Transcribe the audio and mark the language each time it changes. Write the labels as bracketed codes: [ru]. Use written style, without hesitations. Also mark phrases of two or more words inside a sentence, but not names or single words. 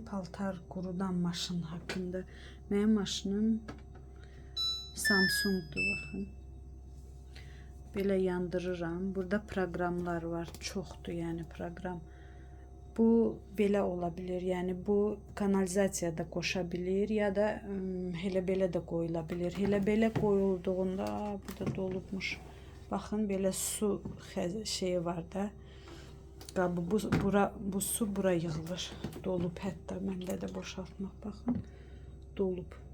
[tr] Paltar kurudan maşın hakkında. Benim maşınım Samsung'du, bakın. [az] Böyle yandırıram. Burada programlar var. Çoxdur yani program. Bu belə olabilir. Yani bu kanalizasiyada qoşabilir ya da elə belə də qoyula bilir. Elə belə qoyulduğunda burada dolubmuş. Baxın, belə su şeyi var da. Qabı bu su bura yığılır. Dolub, hətta məndə də boşaltmaq, baxın, dolub.